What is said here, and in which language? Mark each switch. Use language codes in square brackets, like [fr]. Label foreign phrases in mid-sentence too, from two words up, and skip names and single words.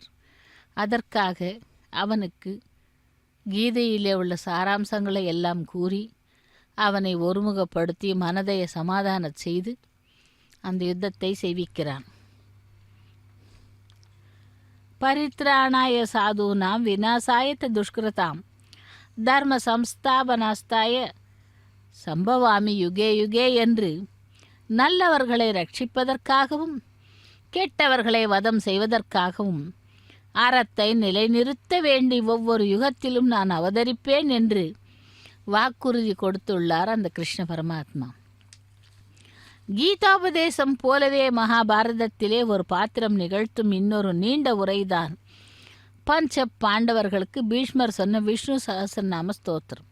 [ta] அதற்காக அவனுக்கு கீதையிலே உள்ள சாராம்சங்களை எல்லாம் கூறி அவனை ஒருமுகப்படுத்தி மனதை சமாதான செய்து அந்த யுத்தத்தை செய்விக்கிறான். [sa] परित्राणाय साधूनाम् विनाशाय दुष्कृताम् धर्म संस्थापनास्ताय सम्भवामि युगे युगे [ta] என்று நல்லவர்களை ரட்சிப்பதற்காகவும் கெட்டவர்களை வதம் செய்வதற்காகவும் அறத்தை நிலைநிறுத்த வேண்டி ஒவ்வொரு யுகத்திலும் நான் அவதரிப்பேன் என்று வாக்குறுதி கொடுத்துள்ளார் அந்த கிருஷ்ண பரமாத்மா. கீதாபதேசம் போலவே மகாபாரதத்திலே ஒரு பாத்திரம் நிகழ்த்தும் இன்னொரு நீண்ட உரைதான் பஞ்ச பாண்டவர்களுக்கு பீஷ்மர் சொன்ன விஷ்ணு சஹஸ்ரநாம ஸ்தோத்திரம்.